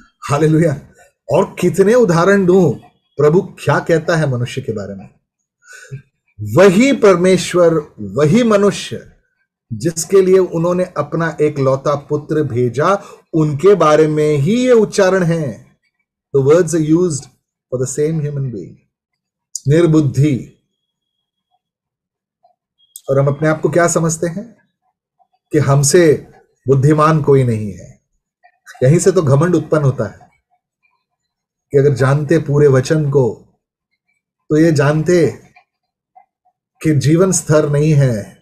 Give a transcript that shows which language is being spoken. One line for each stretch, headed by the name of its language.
Hindi: Hallelujah. और कितने उदाहरण दूं, प्रभु क्या कहता है मनुष्य के बारे में। वही परमेश्वर, वही मनुष्य जिसके लिए उन्होंने अपना एक लौता पुत्र भेजा, उनके बारे में ही ये उच्चारण है।
English: The words are used for the same human being.
Hindi: निर्बुद्धि। और हम अपने आप को क्या समझते हैं कि हमसे बुद्धिमान कोई नहीं है। यहीं से तो घमंड उत्पन्न होता है कि अगर जानते पूरे वचन को तो ये जानते कि जीवन स्थिर नहीं है।